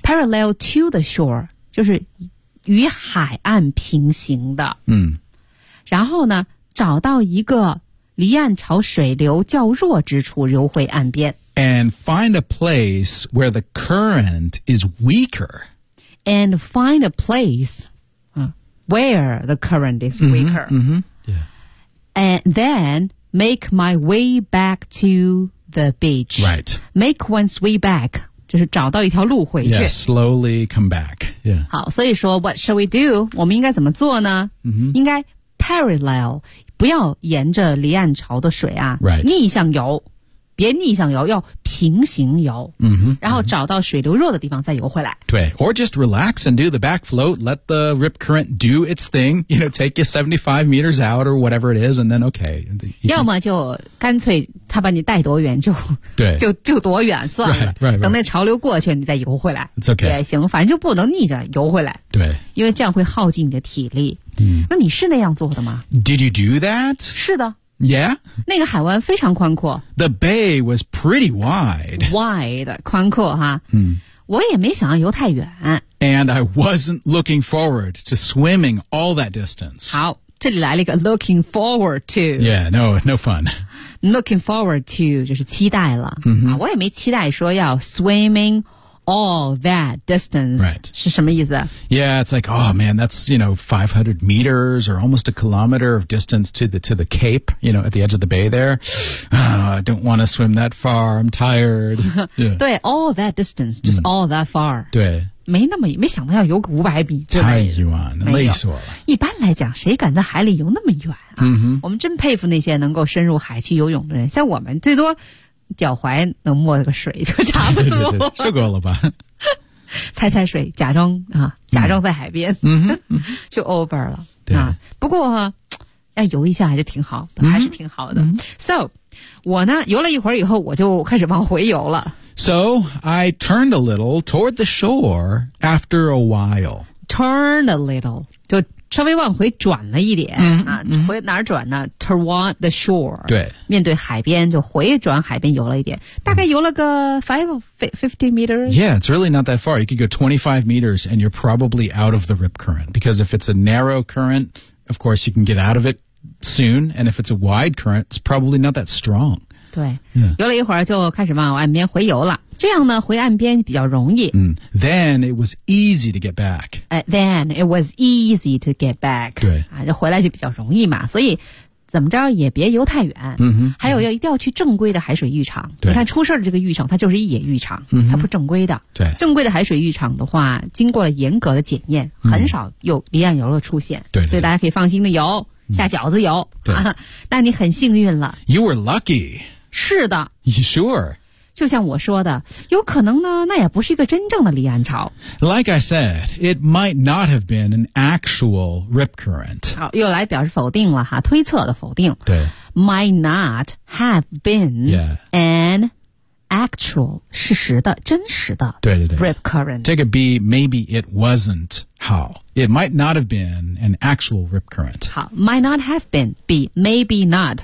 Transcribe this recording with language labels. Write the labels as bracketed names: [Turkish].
[English] Parallel to the shore, [Chinese] 就是与海岸平行的。然后呢找到一个离岸潮水流较弱之处游回岸边。 [English] And find a place where the current is weaker. And find a place、where the current is weaker. Mm-hmm, mm-hmm. Yeah. And then... Make my way back to the beach. Right. Make one's way back. [Chinese] 就是找到一条路回去。 [English] Yeah, slowly come back. Yeah. [Chinese] 好，所以说 [English] what shall we do? [Chinese] 我们应该怎么做呢、 mm-hmm. 应该 parallel, 不要沿着离岸潮的水啊。 [English] Right. [Chinese] 逆向游。别逆向游，要平行游。 Mm-hmm. 然后找到水流弱的地方再游回来。对。 [English] Or just relax and do the back float. Let the rip current do its thing. You know, take you 75 meters out or whatever it is, and then okay. [Chinese] 要么就干脆他把你带多远就对就多远算了。 [English] Right, right, right. [Chinese] 等那潮流过去你再游回来。 [English] It's okay. [Chinese] 也行，反正就不能逆着游回来。对。因为这样会耗尽你的体力。那你是那样做的吗？ [English] Did you do that? [Chinese] 是的。 [English] Yeah? [Chinese] 那个海湾非常宽阔。 [English] The bay was pretty wide. [Chinese] Wide, 宽阔哈。我也没想要游太远。 [English] And I wasn't looking forward to swimming all that distance. [Chinese] 好，这里来了一个 [English] looking forward to. Yeah, no, no fun. Looking forward to [Chinese] 就是期待了、 mm-hmm. 啊、我也没期待说要 [English] swimming all that distance、 right. [Chinese] 是什么意思 [English] Yeah, it's like, oh man, that's, you know, 500 meters or almost a kilometer of distance to the cape, you know, at the edge of the bay there. I don't want to swim that far, I'm tired.、 Yeah. 对 all that distance, just、mm. all that far. [Chinese] 对没那么没想到要游个500米对太远了累死我了一般来讲谁敢在海里游那么远啊、 mm-hmm. 我们真佩服那些能够深入海去游泳的人像我们最多脚踝能没个水就差不多对对对就够了吧踩踩水假装啊假装在海边、 mm-hmm. 就 over 了对啊不过要游一下还是挺好的、mm-hmm. 还是挺好的、mm-hmm. So 我呢游了一会儿以后我就开始往回游了 [English] So, I turned a little toward the shore after a while. Turn a little. [Chinese] 就稍微往回转了一点。嗯、啊，回哪儿转呢 ? [English] Toward the shore. [Chinese] 对。面对海边就回转海边游了一点。大概游了个50 meters? [English] Yeah, it's really not that far. You could go 25 meters and you're probably out of the rip current. Because if it's a narrow current, of course you can get out of it soon. And if it's a wide current, it's probably not that strong. [Chinese] 对游了一会儿就开始往岸边回游了这样呢回岸边比较容易、 mm. [English] Then it was easy to get back、 Then it was easy to get back [Chinese] 对、啊、就回来就比较容易嘛所以怎么着也别游太远、 mm-hmm. 还有要一定要去正规的海水浴场、 mm-hmm. 你看出事的这个浴场它就是野浴场、 mm-hmm. 它不正规的对正规的海水浴场的话经过了严格的检验、mm-hmm. 很少有离岸游的出现对所以大家可以放心的游、mm-hmm. 下饺子游对、啊、但你很幸运了 [English] You were lucky [Chinese] 是的 [English] Sure [Chinese] 就像我说的有可能呢那也不是一个真正的离岸潮 [English] Like I said It might not have been an actual rip current [Chinese] 好又来表示否定了哈推测的否定对 [English] Might not have been、 yeah. an actual [Chinese] 事实的真实的对对对 [English] rip current 这个 B Maybe it wasn't how It might not have been an actual rip current 好 Might not have been B Maybe not